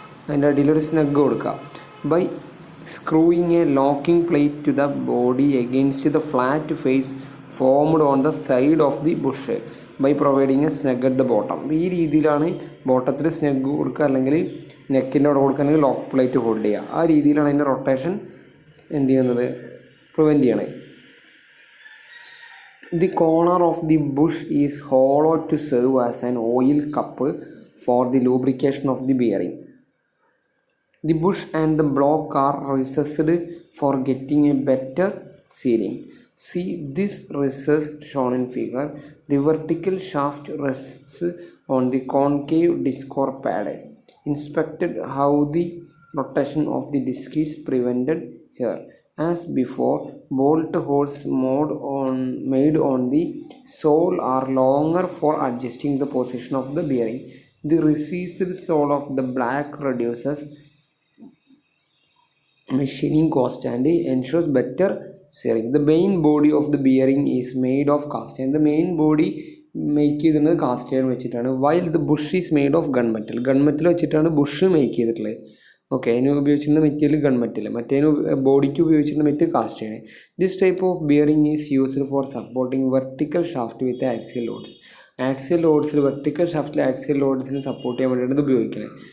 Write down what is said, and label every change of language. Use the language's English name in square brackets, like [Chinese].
[Malayalam] അതിൻ്റെ അടിയിലൊരു സ്നഗ് കൊടുക്കുക. [English] By screwing a locking plate to the body against the flat face formed on the side of the bush by providing a snug at the bottom. [Malayalam] ഈ രീതിയിലാണ് ബോട്ടത്തിൽ snug കൊടുക്കുക, അല്ലെങ്കിൽ നെക്കിൻ്റെ അവിടെ കൊടുക്കുക, അല്ലെങ്കിൽ ലോക്ക് പ്ലേറ്റ് ഹോൾഡ് ചെയ്യുക. ആ രീതിയിലാണ് അതിൻ്റെ റൊട്ടേഷൻ എന്ത് ചെയ്യുന്നത്, പ്രിവെൻറ്റ് ചെയ്യണത്. [English] The corner of the bush is hollow to serve as an oil cup for the lubrication of the bearing. The bush and the block are recessed for getting a better sealing. See this recess shown in figure. The vertical shaft rests on the concave disc or pad. Inspected how the rotation of the disc is prevented here. As before, bolt holes made on the sole are longer for adjusting the position of the bearing. The recessed sole of the block reduces machining cost and ensures better steering. The main body of the bearing is made of cast iron. The main body [Malayalam] make ചെയ്തിട്ടുള്ളത് cast iron വെച്ചിട്ടാണ്. [English] While the bush is made of gun metal. [Malayalam] Gun metal വെച്ചിട്ടാണ് Bush make ചെയ്തിട്ടുള്ളത്. Okay, അതിന് ഉപയോഗിച്ചിരുന്ന material gun metal, മറ്റേതിന് ബോഡിക്ക് ഉപയോഗിച്ചിരുന്ന material cast ആണ്. [English] This type of bearing is used for supporting vertical shaft with axial loads. [Malayalam] Axial ലോഡ്സിൽ, vertical ഷാഫ്റ്റിൽ axial ലോഡ്സിന് support ചെയ്യാൻ വേണ്ടിയിട്ട് ഇത് ഉപയോഗിക്കുന്നത്.